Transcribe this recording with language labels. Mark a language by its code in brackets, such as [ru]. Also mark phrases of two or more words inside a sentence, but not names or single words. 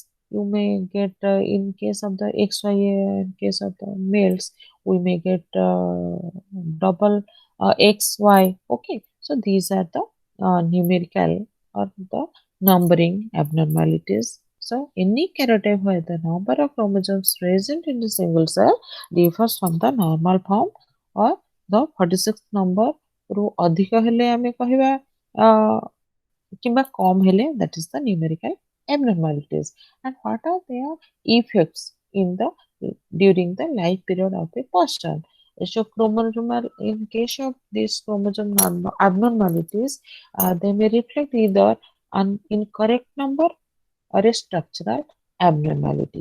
[en] You may get in case of the XY, in case of the males we may get double XY. Okay, so these are the numerical or the numbering abnormalities. So any karyotype where the number of chromosomes present in the single cell differs from the normal form or the 46 number [or] ରୁ ଅଧିକ ହେଲେ ଆମେ କହିବା କିମ୍ବା କମ ହେଲେ, [en] that is the numerical abnormalities. And what are their effects in the during the life period of a person? So chromosomal, in case of these chromosome abnormalities, they may reflect either an incorrect number or a structural abnormality.